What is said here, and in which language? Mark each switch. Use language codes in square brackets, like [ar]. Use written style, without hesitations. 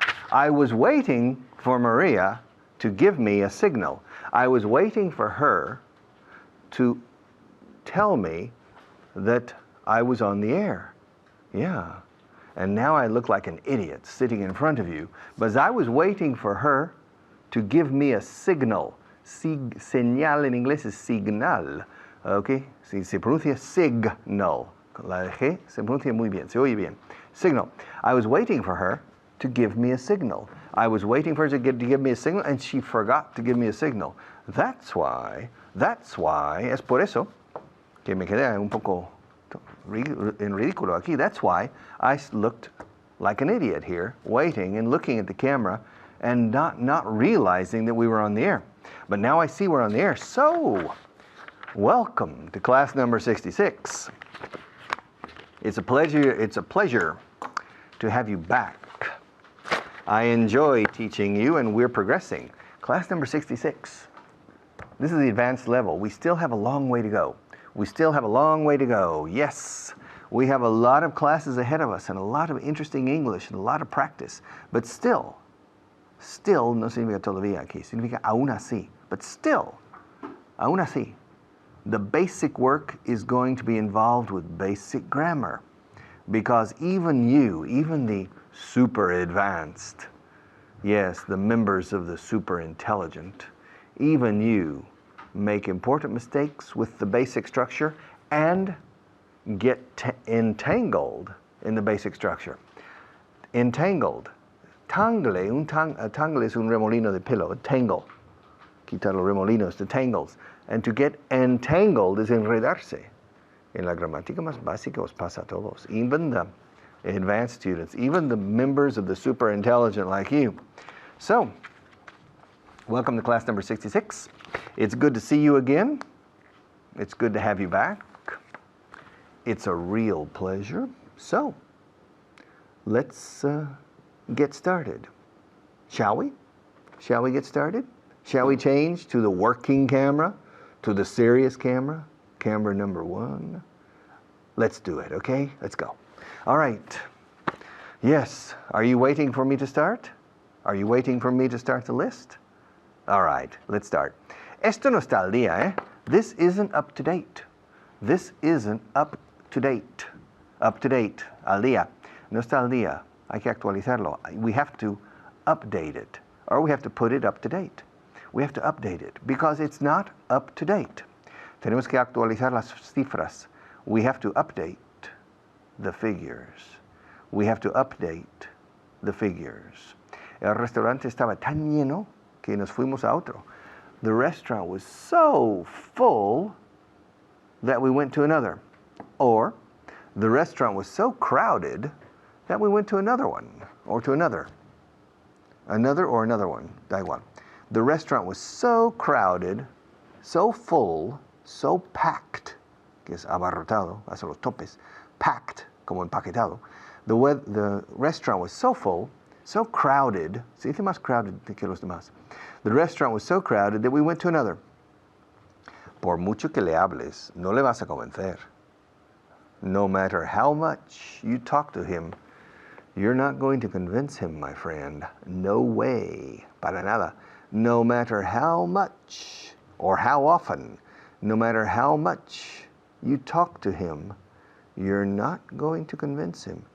[en] I was waiting for Maria to give me a signal. I was waiting for her to tell me that I was on the air. Yeah. And now I look like an idiot sitting in front of you, but I was waiting for her to give me a signal. [es] Señal en inglés es signal. Okay? Se pronuncia signal. La G se pronuncia muy bien, se oye bien. [en] Signal. I was waiting for her to give me a signal. I was waiting for her to give me a signal, and she forgot to give me a signal. That's why, [es] es por eso que me quedé un poco en ridículo aquí. [en] That's why I looked like an idiot here, waiting and looking at the camera and not realizing that we were on the air. But now I see we're on the air. So, welcome to class number 66. It's a pleasure to have you back. I enjoy teaching you, and we're progressing. Class number 66. This is the advanced level. We still have a long way to go. Yes, we have a lot of classes ahead of us and a lot of interesting English and a lot of practice. But still [es] no significa todavía aquí, significa aún así. [en] But still, [es] aún así, [en] the basic work is going to be involved with basic grammar. Because even the super advanced, yes, the members of the super intelligent, even you make important mistakes with the basic structure and get entangled in the basic structure. [es] Entangled. Tangle es un remolino de pelo. Tangle. Quitar los remolinos, [en] the tangles. And to get entangled is enredarse. [es] En la gramática más básica os pasa a todos. [en] Even the advanced students, even the members of the super intelligent like you. So, welcome to class number 66. It's good to see you again. It's good to have you back. It's a real pleasure. So, let's get started. Shall we? Shall we get started? Shall we change to the working camera, to the serious camera, camera number 1? Let's do it, okay? Let's go. All right. Yes. Are you waiting for me to start? Are you waiting for me to start the list? All right. Let's start. [es] Esto no está al día, eh? [en] This isn't up to date. This isn't up to date. Up to date. [es] Al día. No está al día. Hay que actualizarlo. [en] We have to update it. Or we have to put it up to date. We have to update it because it's not up to date. [es] Tenemos que actualizar las cifras. [en] We have to update the figures. We have to update the figures. [es] El restaurante estaba tan lleno que nos fuimos a otro. [en] The restaurant was so full that we went to another. Or, the restaurant was so crowded that we went to another one, or to another. Another or another one, [es] da igual. [en] The restaurant was so crowded, so full, so packed, [es] que es abarrotado, hacia los topes, [en] packed, [es] como empaquetado. [en] The restaurant was so full, so crowded, [es] se dice más crowded que los demás. [en] The restaurant was so crowded that we went to another. [es] Por mucho que le hables, no le vas a convencer. [en] No matter how much you talk to him, you're not going to convince him, my friend. No way. [es] Para nada. [en] No matter how much or how often, no matter how much you talk to him, you're not going to convince him.